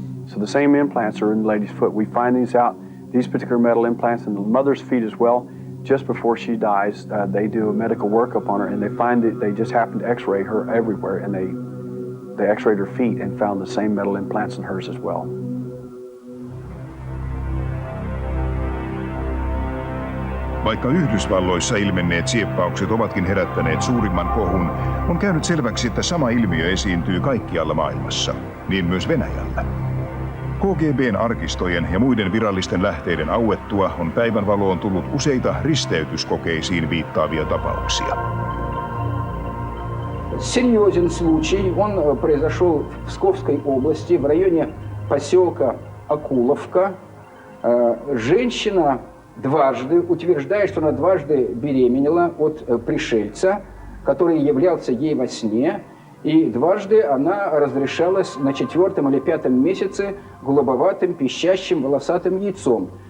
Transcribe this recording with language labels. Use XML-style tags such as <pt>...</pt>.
<en>So the same implants are in the lady's foot. We find these particular metal implants in the mother's feet as well. Just before she dies, they do a medical workup on her, and they find that they just happen to x-ray her everywhere, and they x-rayed her feet and found the same metal implants in hers as well.</en> <fi>Vaikka Yhdysvalloissa ilmenneet sieppaukset ovatkin herättäneet suurimman kohun, on käynyt selväksi, että sama ilmiö esiintyy kaikkialla maailmassa, niin myös Venäjällä. KGB:n arkistojen ja muiden virallisten lähteiden auettua on päivänvaloon tullut useita risteytyskokeisiin viittaavia tapauksia.</fi> <ru>Серьезен случай, он произошел в Псковской области, в районе поселка Акуловка. Женщина дважды утверждает, что она дважды беременела от пришельца, который являлся ей во сне, и дважды она разрешалась на 4-м или 5-м месяце голубоватым, пищащим, волосатым яйцом.</ru>